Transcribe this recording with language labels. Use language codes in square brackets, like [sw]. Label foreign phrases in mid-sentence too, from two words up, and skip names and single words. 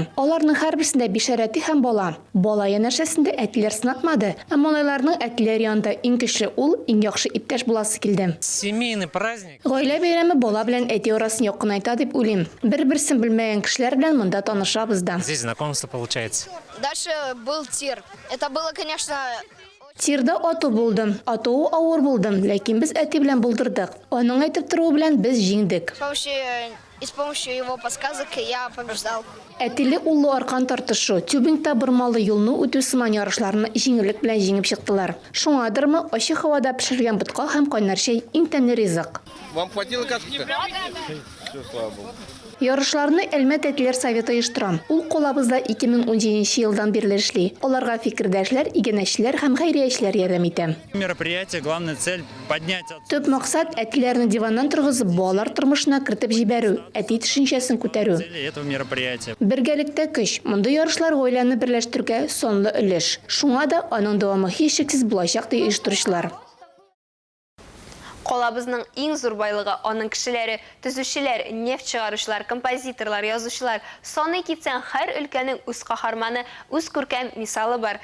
[tt] Аларның һәрберсендә 5 әти һәм бала. Бала янәшәсендә әтиләр сынатмады. Әмма аларның әтиләр янында иң көчле ул, иң яхшы иптәш буласы килде. [ru] Семейный праздник. [tt] Гаилә бәйрәме бала белән әти арасын якынайта дип уйлыйм. Бер-берсен белмәгән кешеләр белән монда танышабыз да. [ru] Здесь знакомство получается. Дальше был тир. Это было, конечно... [tt] Тирда ату булды. Атуы авыр булды, ләкин без әти белән булдырдык. Аның әйтеп торуы белән без җиңдек. [ru] С помощью его подсказок я побеждал. [tt] Әтиле уллы аркан тартышу, тюбингта бормалы юлны үтү сыман ярышларны җиңеллек белән җиңеп чыктылар. Шуңадырмы, ачык һавада пешергән бутка һәм кайнар чәй иң тәмле ризык. [ru] Вам хватило кашки? Все, слава богу. [tt] Ярышларны Әлмәт әтиләр советы оештыра. Ул колабызда 2017 елдан бирле эшли. Аларга фикердәшләр, игенәчләр һәм хәйриячеләр ярдәм итә. [ru] Мероприятие, главная цель поднять. [tt] Төп максат әтиләрне диваннан торгызып, балалар тормышына кертеп җибәрү, әти төшенчәсен күтәрү. [ru] Этого мероприятия. [tt] Бергәлектә көч. Монда ярышлар гаиләне берләштергә сонлы өлеш. Шуңа да аның дәвамы һичшиксез булачак ди оештыручылар. Колабызның иң зур байлыгы аның кешеләре, төзүчеләр, нефть чыгаручылар, композиторлар, язучылар. Саны китсәң, һәр өлкәнең үз каһарманы, үз күркәм мисалы бар.